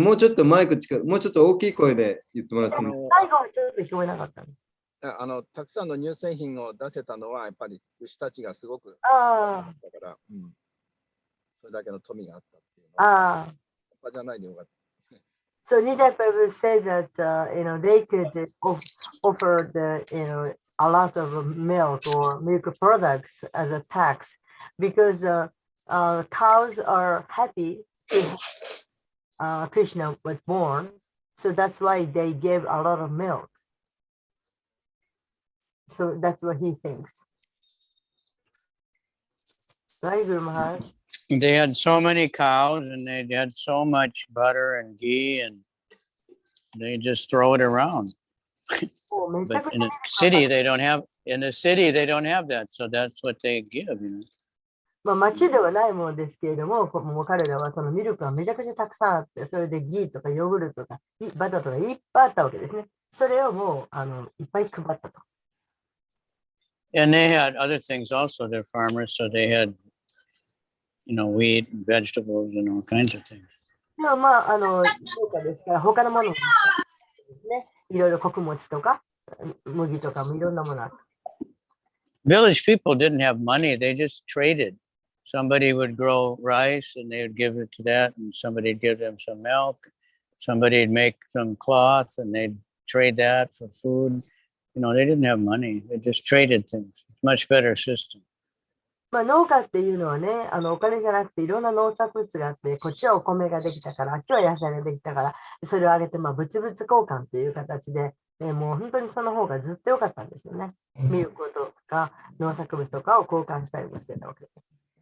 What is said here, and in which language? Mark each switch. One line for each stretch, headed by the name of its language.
Japanese: もうちょっとマイク近く、もうちょっと大きい声で言ってもらってもいいですか？最後はちょっと聞こえなかったの。たくさんの乳製品を出せたのは、やっぱり牛たちがすごくだから、それだけの富があったっていうの他じゃないでよかった。
English: So Nidai Prabhu said that they could offer a lot of milk or milk products as a tax because cows are happy Krishna was born, so that's why they gave a lot of milk. So that's what he thinks. Right, Guru Maharaj? They had so many cows and they had so much butter and ghee and they just throw it around. But in the city they don't have that, so that's what they give, you know.
Japanese: まあ町ではないものですけれども、もう彼らはそのミルクがめちゃくちゃたくさんあって、それでギーとかヨーグルトとかバターとかいっぱいあったわけですね。それをもういっぱい配ったと。
English: And they had other things also. They're farmers, so they had, wheat and vegetables and all kinds of things.
Japanese: でもまあ農家ですから他のものもですね。いろいろ穀物とか麦とかもいろんなものあった。
English: Village people didn't have money. They just traded. Somebody would grow rice and they would give it to that, and somebody would give them some milk. Somebody would make some cloth and they'd trade that for food. They didn't have money. They just traded things. It's a much better system.
Japanese: まあ農家っていうのはね、お金じゃなくていろんな農作物があって、こっちはお米ができたから、あっちは野菜ができたから、それをあげて、物々交換という形で、もう本当にその方がずっと良かったんですよね。ミルクとか農作物とかを交換したりもしてたわけです。